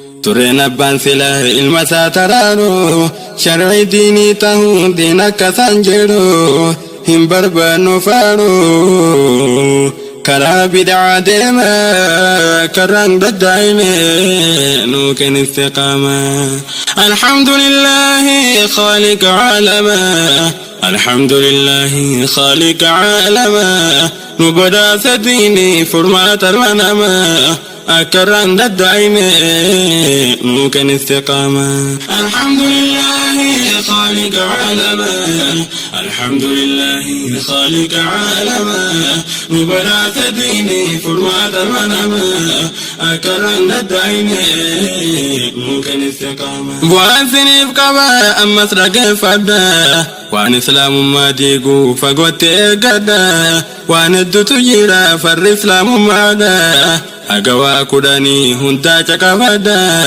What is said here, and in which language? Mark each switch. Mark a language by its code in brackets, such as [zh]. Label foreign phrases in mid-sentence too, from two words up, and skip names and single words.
[om] Tureen abbaan sila ilma isaa taraaru, sharci diinii ta'uu diin akka isaan jedhu, hin barbaannu faaru. Karaa bid'aa deema, karaan daddaa'ime, nu kenni istiqaama. [ar] Alhamdulillahi, خالق عالما. Alhamdulillahi, خالق عالما. [om] Nu badhaasa diinii, furmaata ilma namaa. Akka irraan daddaa'ime, nu kenni istiqaama. [ar] Alhamdulillahi, خالق عالما. Alhamdulillahi, خالق عالما. [om] Nu badhaasa diinii, furmaata ilma namaa. Akka irraan daddaa'ime, nu kenni istiqaama. Bu'aan siniif qaba, ammas dhaggeeffadha. Waan islaamummaa diiguu fagootti eeggadha. Waan hedduutu jira, farri islaamummaadha. Aga waa kudhanii hundaa caqabadha.